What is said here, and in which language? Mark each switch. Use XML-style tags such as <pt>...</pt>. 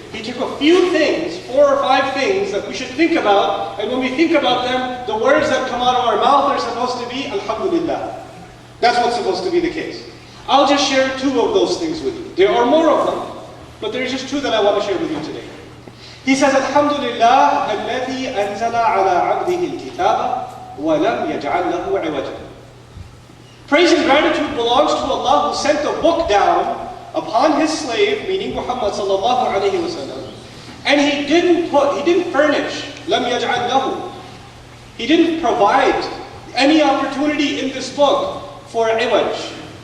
<en>He took a few things, 4 or 5 things that we should think about, and when we think about them, the words that come out of our mouth are supposed to be Alhamdulillah. That's what's supposed to be the case. I'll just share 2 of those things with you. There are more of them, but there's just 2 that I want to share with you today. He says,</en> <ar>Alhamdulillah, الذي أنزل على عبده الكتاب ولم يجعل له عوجا.</ar> <en>Praise and gratitude belongs to Allah who sent the book down upon His slave, meaning Muhammad sallallahu alayhi wa sallam, and He didn't furnish,</en> <ar>لم يجعل له.</ar> <en>He didn't provide any opportunity in this book for iwaj.</en>